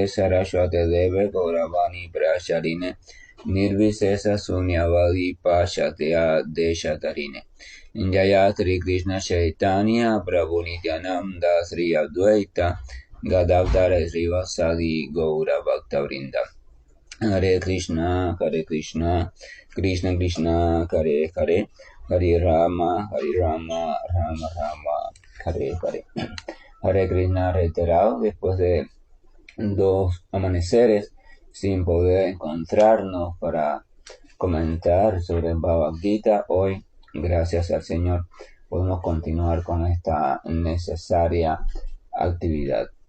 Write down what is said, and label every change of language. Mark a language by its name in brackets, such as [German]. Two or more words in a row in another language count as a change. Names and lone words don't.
[Sanskrit] सारस्वते देवे गौरवाणी प्रचारिणे निर्विशेष शून्यवादि पाश्चात्य देशतारिणे जय श्री कृष्ण चैतन्य प्रभु नित्यानन्द श्री अद्वैत गदाधर श्रीवासादि गौर भक्त वृन्द हरे कृष्ण, कृष्ण कृष्ण, हरे हरे, हरे राम, राम राम, हरे हरे. हरे कृष्ण [Spanish] reiterado después de 2 amaneceres sin poder encontrarnos para comentar sobre el Bhagavad Gita. Hoy, gracias al Señor, podemos continuar con esta necesaria actividad.